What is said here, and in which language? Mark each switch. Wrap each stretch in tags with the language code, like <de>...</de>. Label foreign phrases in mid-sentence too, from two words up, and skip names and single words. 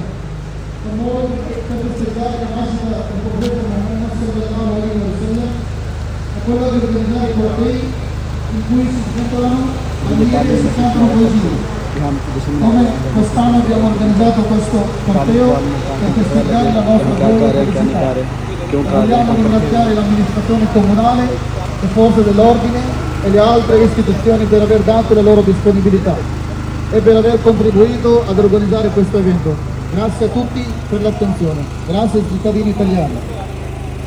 <it>Per noi, per festeggiare la nascita del profeta Muhammad</it> <ar>صلى الله عليه وسلم,</ar> <it>è quello di organizzare cortei in cui si sventolano bandiere e si cantano poesie. Come quest'anno abbiamo organizzato questo corteo per festeggiare la nostra gioia e felicità. Vogliamo ringraziare l'amministrazione comunale, le forze dell'ordine e le altre istituzioni per aver dato la loro disponibilità e per aver contribuito ad organizzare questo evento. Grazie a tutti per l'attenzione. Grazie ai cittadini italiani.</it>